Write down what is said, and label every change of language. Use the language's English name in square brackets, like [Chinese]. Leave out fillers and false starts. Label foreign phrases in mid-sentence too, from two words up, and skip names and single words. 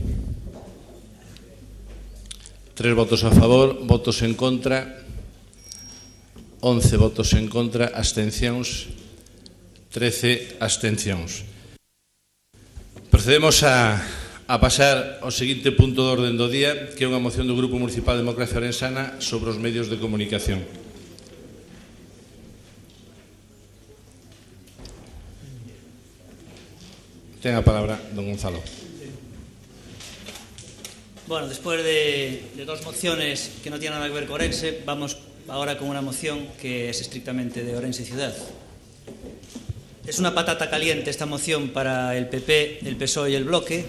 [Galician] 3 votos a favor, votos en contra, 11 votos en contra, abstencións, 13 abstencións. Procedemos a pasar ao seguinte punto de orden do día, que é unha moción do Grupo Municipal de Democracia Orensana sobre os medios de comunicación. Ten a palabra don Gonzalo. [Spanish] Bueno, después de 2 mociones que no tienen nada que ver con Orense, vamos ahora con una moción que es estrictamente de Orense Ciudad. Es una patata caliente esta moción para el PP, el PSOE y el Bloque.